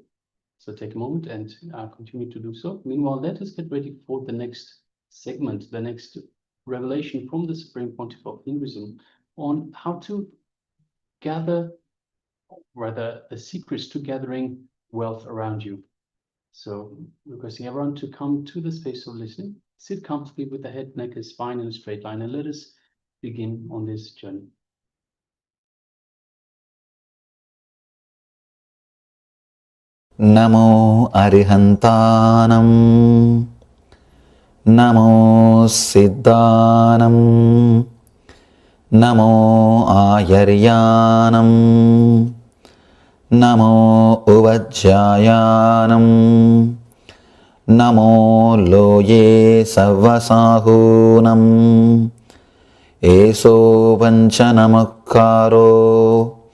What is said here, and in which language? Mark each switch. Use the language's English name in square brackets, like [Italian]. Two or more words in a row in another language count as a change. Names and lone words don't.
[English] So take a moment and continue to do so. Meanwhile, let us get ready for the next segment, the next revelation from the Supreme Pontiff of Hinduism on how to gather, rather the secrets to gathering wealth around you. So requesting everyone to come to the space of listening, sit comfortably with the head, neck, and spine in a straight line, and let us begin on this journey. [Prakrit languages] Namo Arihantanam, Namo Siddhanam, Namo Ayaryanam, Namo Uvajjayanam, Namo Loye Savasahunam, Eso Vanchanamakaro,